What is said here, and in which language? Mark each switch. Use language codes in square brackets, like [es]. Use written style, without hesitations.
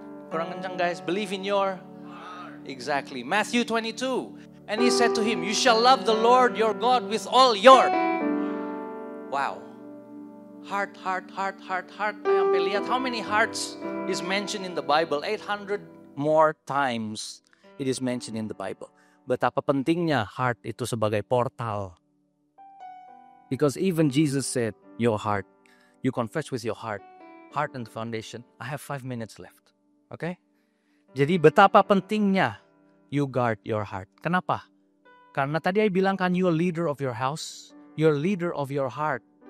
[id] Kurang kencang [en] guys. Believe in your... Exactly. Matthew 22. And he said to him, you shall love the Lord your God with all your... Wow. Heart. I [id] sampai lihat [en] how many hearts is mentioned in the Bible. 800 more times it is mentioned in the Bible. [id] Betapa pentingnya heart itu sebagai portal. [en] Because even Jesus said, your heart. You confess with your heart. Heart and foundation. I have 5 minutes left. Okay? [id] Jadi betapa pentingnya [en] you guard your heart. [id] Kenapa? Karena tadi [en] I [id] bilang kan, [en] you're leader of your house. You're leader of your heart.